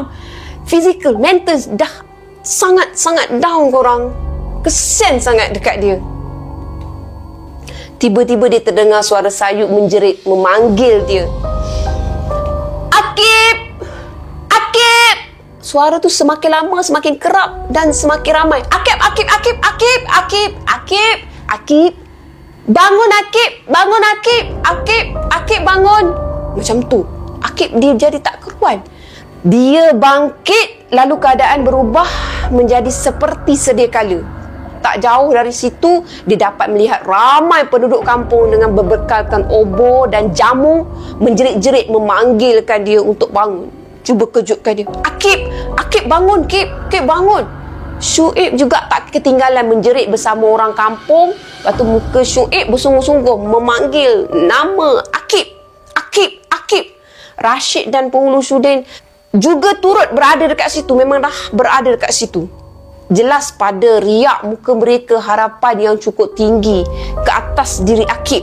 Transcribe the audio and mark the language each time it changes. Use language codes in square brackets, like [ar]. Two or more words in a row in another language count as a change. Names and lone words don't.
[en] Physical, mental [ms] dah sangat-sangat down korang. Kesian sangat dekat dia. Tiba-tiba dia terdengar suara sayup menjerit memanggil dia. Akib! Akib! Suara tu semakin lama semakin kerap dan semakin ramai. Akib, Akib, Akib, Akib, Akib, Akib, Akib. Bangun Akib, bangun Akib, Akib, Akib bangun. Macam tu. Akib dia jadi tak keruan. Dia bangkit, lalu keadaan berubah menjadi seperti sedia kala. Tak jauh dari situ, dia dapat melihat ramai penduduk kampung dengan berbekalkan obor dan jamu menjerit-jerit memanggilkan dia untuk bangun. Cuba kejutkan dia. Akib, Akib bangun, Akib, Akib bangun. Syuib juga tak ketinggalan menjerit bersama orang kampung. Lepas tu muka Syuib bersungguh-sungguh memanggil nama Akib, Akib, Akib. Rashid dan Penghulu Syudin juga turut berada dekat situ. Memang dah berada dekat situ. Jelas pada riak muka mereka harapan yang cukup tinggi ke atas diri Akib.